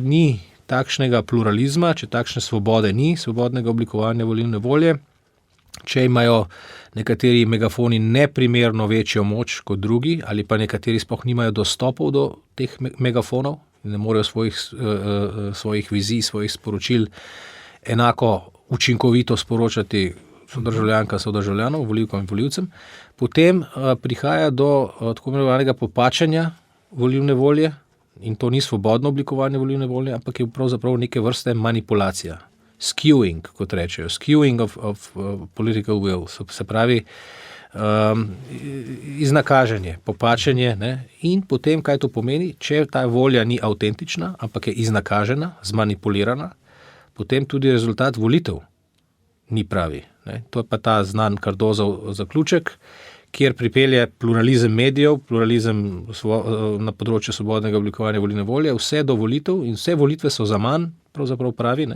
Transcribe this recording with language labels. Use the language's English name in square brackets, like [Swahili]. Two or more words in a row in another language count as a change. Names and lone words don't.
[Slovenian] ni takšnega pluralizma, če takšne svobode ni, svobodnega oblikovanja volilne volje, če imajo nekateri megafoni neprimerno večjo moč kot drugi ali pa nekateri sploh nimajo dostopov do teh megafonov in ne morejo svojih vizij, svojih sporočil enako učinkovito sporočati sodržavljanov, volivkam in volivcem, potem prihaja do tako imenovanega popačanja volilne volje. In to ni svobodno oblikovanje volilne volje, ampak je pravzaprav neke vrste manipulacija. [English] Skewing, [Slovenian] kot rečejo. [English] Skewing of political will. [Slovenian] Se pravi, iznakaženje, popačenje. Ne? In potem, kaj to pomeni, če ta volja ni avtentična, ampak je iznakažena, zmanipulirana, potem tudi rezultat volitev ni pravi. Ne? To je pa ta znan Cardozov zaključek, kjer pripelje pluralizem medijev, pluralizem na področju svobodnega oblikovanja volilne volje, vse do volitev in vse volitve so zaman, pravzaprav pravi, ne?